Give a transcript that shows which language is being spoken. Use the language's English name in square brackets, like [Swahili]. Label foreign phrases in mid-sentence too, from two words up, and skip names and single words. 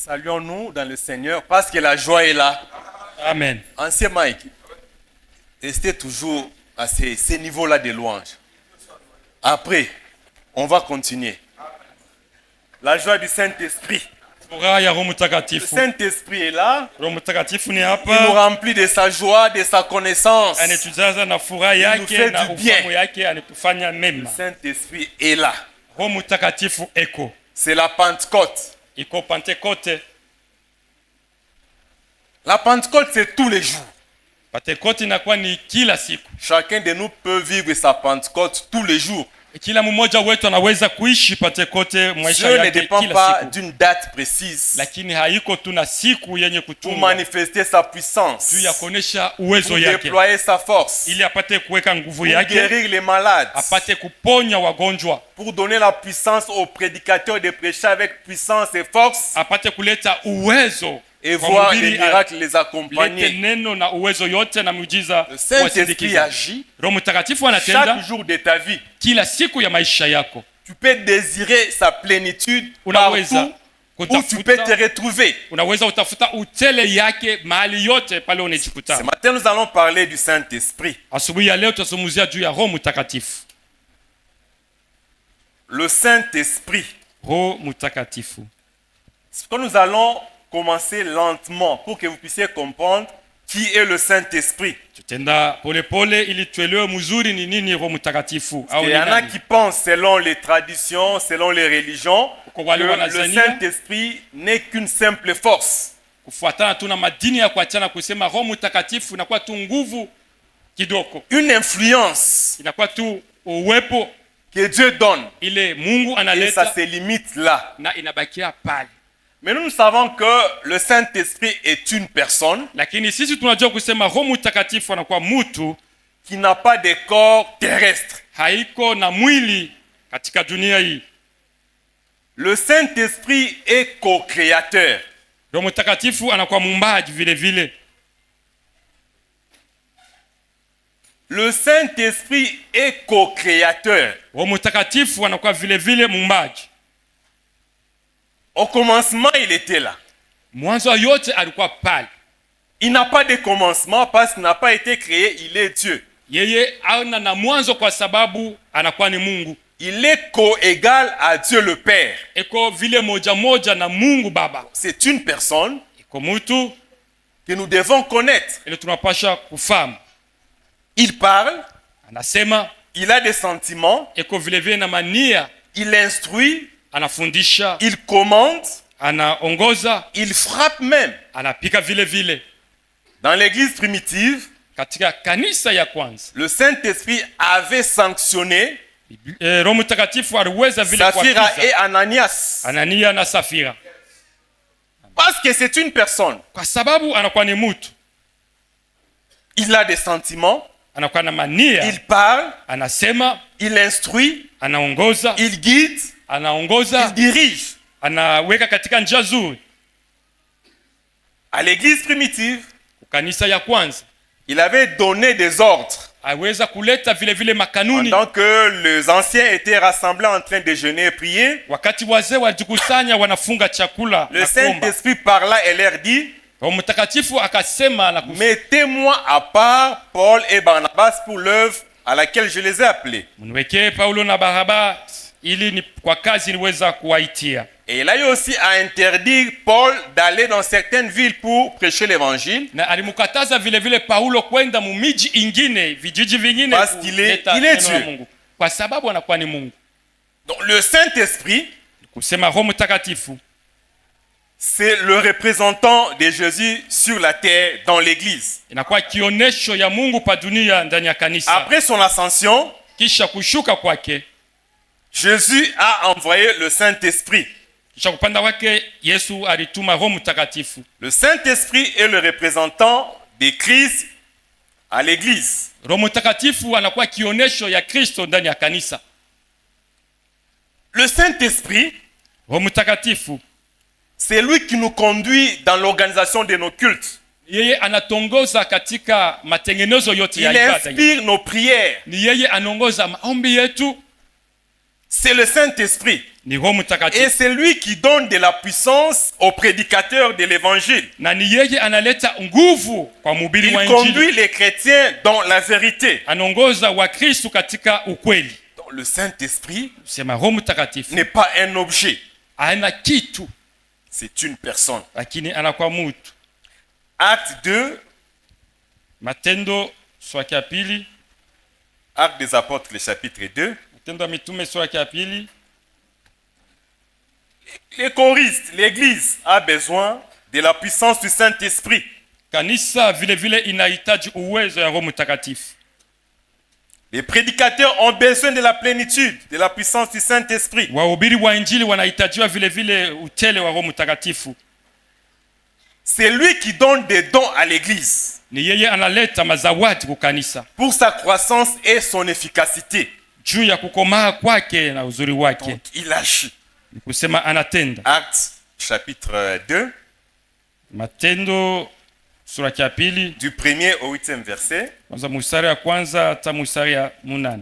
[French] Saluons-nous dans le Seigneur parce que la joie est là. Amen. Ancien Mike, restez toujours à ces niveaux-là de louange. Après, on va continuer. La joie du Saint-Esprit. [Swahili] Furaha ya Roho [French] Le [Swahili] Mtakatifu. [French] Saint-Esprit est là. [Swahili] Roho Mtakatifu ni [French] Il nous [Swahili] hapa, [French] remplit de sa joie, de sa connaissance. [Swahili] anatujaza na furaha yake [French] fait [Swahili] na [French] du bien. [Swahili] ufahamu yake, anatufanya [French] Le [Swahili] mema. [French] Saint-Esprit est là. [Swahili] Roho Mtakatifu eko [French] C'est la Pentecôte. [Swahili] iko Pentekote. [French] La Pentecôte, c'est tous les jours. [Swahili] Pentekote inakuwa ni kila siku. [French] Chacun de nous peut vivre sa Pentecôte tous les jours. [Swahili] Kila mmoja wetu anaweza kuishi Pentekote maisha [French] Dieu ne [Swahili] yake [French] dépend [Swahili] kila [French] pas [Swahili] siku, [French] d'une date précise [Swahili] lakini haiko tuna siku yenye [French] pour [Swahili] kutumwa [French] manifester sa puissance, [Swahili] juu ya kuonesha uwezo [French] pour [Swahili] yake, [French] déployer sa force, [Swahili] ili apate kuweka nguvu [French] pour [Swahili] yake, [French] guérir les malades, [Swahili] apate kuponya wagonjwa, [French] pour donner la puissance aux prédicateurs de prêcher avec puissance et force [Swahili] apate kuleta uwezo [French] et [Swahili] kwa [French] voir les [Swahili] mhubiri [French] miracles les [Swahili] lete [French] accompagner. [Swahili] neno na uwezo yote na miujiza [French] Le Saint-Esprit [Swahili] wasindikiza. [French] agit [Swahili] Roho Mtakatifu anatenda [French] chaque jour de ta vie. [Swahili] kila siku ya maisha yako. [French] Tu peux désirer sa plénitude [Swahili] Unaweza [French] partout où tu peux te [Swahili] kutafuta, [French] retrouver. [Swahili] unaweza utafuta utele yake mahali yote pale [French] Ce [Swahili] unajikuta. [French] matin, nous allons parler du Saint-Esprit. [Swahili] Asubuhi ya leo tutazungumzia juu ya Roho Mtakatifu. [French] Le Saint-Esprit. [Swahili] Roho Mtakatifu. [French] C'est que nous allons commencer lentement pour que vous puissiez comprendre qui est le Saint-Esprit. [Swahili] Tutenda polepole ili tuelewe mzuri ni nini Roho Mtakatifu au [French] Il [Swahili] ni [French] y en a [Swahili] nani. [French] qui pensent selon les traditions, selon les religions, [Swahili] Kwa wale [French] que le [Swahili] wanazania [French] Saint-Esprit n'est qu'une simple force. [Swahili] kufuatana tu na madini ya kuachana kusema Roho Mtakatifu inakuwa tu nguvu kidogo, [French] Une influence [Swahili] inakuwa tu uwepo [French] que Dieu donne. [Swahili] ile Mungu [French] Et ça [Swahili] analeta [French] se limite là. [Swahili] na inabakia pale. [French] Mais nous savons que le Saint-Esprit est une personne [Swahili] Lakini sisi tunajua kusema Roho Mtakatifu anakuwa mtu [French] qui n'a pas de corps terrestre. [Swahili] haiko na mwili katika dunia hii. [French] Le Saint-Esprit est co-créateur. [Swahili] Roho Mtakatifu anakuwa muumbaji vile vile. [French] Le Saint-Esprit est co-créateur. [Swahili] Roho Mtakatifu anakuwa vile vile muumbaji. [French] Au commencement, il était là. [Swahili] Mwanzo yote alikuwa pale. [French] Il n'a pas de commencement parce qu'il n'a pas été créé, il est Dieu. [Swahili] Yeye hauna na mwanzo kwa sababu anakuwa ni Mungu. [French] Il est co-égal à Dieu le Père. [Swahili] Eko vile moja moja na Mungu Baba. [French] C'est une personne [Swahili] Eko mtu [French] que nous devons connaître. [Swahili] ile tunapasha kufahamu. [French] Il parle, [Swahili] Anasema, [French] il a des sentiments, [Swahili] eko vile vile na mania, [French] il instruit, [Swahili] anafundisha, [French] il commande, [Swahili] anaongoza, [French] il frappe même. [Swahili] anapika vile vile. [French] Dans l'église primitive, [Swahili] Katika kanisa ya kwanza, [French] le Saint-Esprit avait sanctionné [Swahili] Roho Mtakatifu aliweza vile [French] Saphira et [Swahili] kuapiza [French] Ananias. [Swahili] Anania na Safira [French] Parce que c'est une personne. [Swahili] kwa sababu anakuwa ni mtu, [French] Il a des sentiments, [Swahili] anakuwa na mania, [French] il parle, [Swahili] anasema, [French] il instruit, [Swahili] anaongoza, [French] il guide, il [Swahili] anaongoza, [French] dirige. [Swahili] anaweka katika njia nzuri. [French] À l'église primitive, [Swahili] Kanisa ya kwanza [French] il avait donné des ordres. [Swahili] aweza kuleta vile vile makanuni. [French] Pendant que les anciens étaient rassemblés en train de jeûner et prier, [Swahili] Wakati wazee walijikusanya wanafunga chakula [French] le [Swahili] na kuomba, [French] Saint-Esprit parla et leur dit, [Swahili] Roho Mtakatifu akasema na [French] mettez-moi à part Paul et Barnabas pour l'œuvre à laquelle je les ai appelés. [Swahili] mniwekee Paulo na Baraba ili ni kwa kazi niweza kuwaitia. [French] Et il a eu aussi à interdire Paul d'aller dans certaines villes pour prêcher l'évangile. [Swahili] Na alimkataza vile vile Paulo kwenda mumiji ingine, vijiji vingine [French] Parce qu'il est [Swahili] kuleta neno la [French] Dieu. [Swahili] Mungu, kwa sababu anakuwa ni Mungu. [French] Donc le Saint-Esprit, [Swahili] Kusema Roho Mtakatifu [French] c'est le représentant de Jésus sur la terre dans l'église. [Swahili] inakuwa kionesho ya Mungu pa dunia ndani ya kanisa. [French] Après son ascension, [Swahili] Kisha kushuka kwake, [French] Jésus a envoyé le Saint-Esprit. [Swahili] kisha kupanda kwake, Yesu alituma Roho Mtakatifu. [French] Le Saint-Esprit est le représentant de Christ à l'église. [Swahili] Roho Mtakatifu anakuwa kionesho ya Kristo ndani ya kanisa. [French] Le Saint-Esprit, [Swahili] Roho Mtakatifu [French] c'est lui qui nous conduit dans l'organisation de nos cultes. [Swahili] yeye anatongoza katika matengenezo yote ya [French] Il [Swahili] ibada. [French] inspire nos prières. [Swahili] Ni yeye anaongoza maombi yetu. [French] C'est le Saint-Esprit. [Swahili] ni Roho [French] Et [Swahili] Mtakatifu, [French] c'est lui qui donne de la puissance aux prédicateurs de l'évangile. [Swahili] na ni yeye analeta nguvu kwa mhubiri [French] Il [Swahili] wa Injili, [French] conduit les chrétiens dans la vérité. [Swahili] anaongoza Wakristo katika ukweli. [French] Donc, le Saint-Esprit [Swahili] Sema Roho Mtakatifu [French] n'est pas un objet, [Swahili] hana kitu, [French] c'est une personne. [Swahili] lakini anakuwa mtu. [French] Acte 2, [Swahili] Matendo sura ya pili, [French] Acte des Apôtres, le chapitre 2. [Swahili] Matendo ya Mitume sura ya pili. [French] Les choristes, l'église a besoin de la puissance du Saint-Esprit. [Swahili] Kanisa vile vile inahitaji uwezo ya Roho Mtakatifu. [French] Les prédicateurs ont besoin de la plénitude, de la puissance du Saint-Esprit. [Swahili] Wahubiri wa Injili wanahitajiwa vile vile utele wa Roho Mtakatifu. [French] C'est lui qui donne des dons à l'église [Swahili] Ni yeye analeta mazawadi kwa kanisa [French] pour sa croissance et son efficacité. [Swahili] juu ya kukomaa kwake na uzuri wake. [French] Donc, il agit. [Swahili] Ni kusema anatenda. [French] Acte chapitre 2, [Swahili] Matendo sura ya pili, [French] du 1er au 8e verset. [Swahili] kwanza mstari ya kwanza hata mstari ya 8.